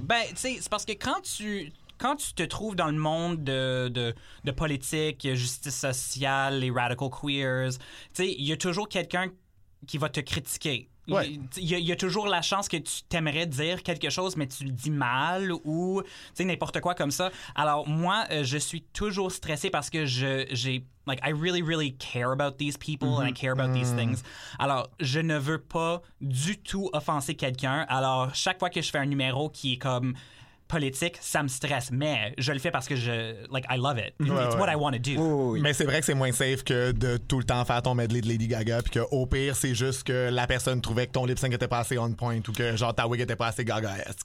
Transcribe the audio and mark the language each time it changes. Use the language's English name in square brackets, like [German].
[French] Ben, tu sais, c'est parce que quand tu te trouves dans le monde de politique, justice sociale, les radical queers, tu sais, il y a toujours quelqu'un qui va te critiquer. Il y a toujours la chance que tu t'aimerais dire quelque chose, mais tu le dis mal ou n'importe quoi comme ça. Alors moi, je suis toujours stressée parce que [English] I really, really care about these people and I care about these things. [French] Alors, je ne veux pas du tout offenser quelqu'un. Alors, chaque fois que je fais un numéro qui est comme politique, ça me stresse, mais je le fais parce que [English] I love it. What I want to do. [French] Oui, oui. Mais c'est vrai que c'est moins safe que de tout le temps faire ton medley de Lady Gaga, puis qu'au pire, c'est juste que la personne trouvait que ton lip sync était pas assez on point ou que genre ta wig était pas assez gaga-esque.